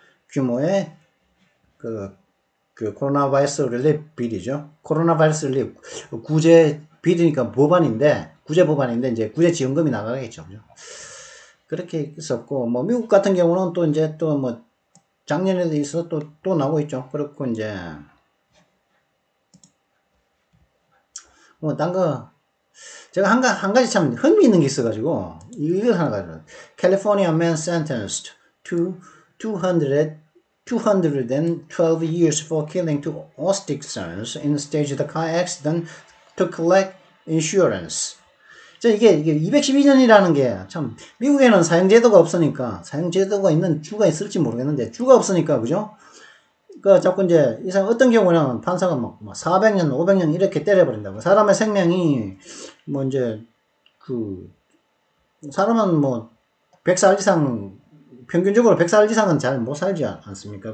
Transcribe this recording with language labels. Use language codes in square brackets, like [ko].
[ko] 규모의 그 코로나 바이러스 릴리프 빌이죠. 코로나 바이러스 릴리프 구제 빌이니까 구제 법안인데 이제 구제 지원금이 나가겠죠. 그죠? 그렇게 있었고 뭐 미국 같은 경우는 또 이제 또 뭐 작년에도 있어 또 나오고 있죠. 그렇고 이제 뭐 딴 거 제가 한 가지 참 흥미있는 게 있어가지고 이걸 하나 가지고 [en] California man sentenced to 212 years for killing two autistic sons in staged car accident to collect insurance. [ko] 이게 212년이라는 게 참 미국에는 사형제도가 없으니까 사형제도가 있는 주가 있을지 모르겠는데 주가 없으니까 그죠? 그 자꾸 이제 이 사람 어떤 경우는 판사가 막 400년, 500년 이렇게 때려버린다고. 사람의 생명이 뭐 이제 그 사람은 뭐 100살 이상 평균적으로 100살 이상은 잘 못 살지 않습니까?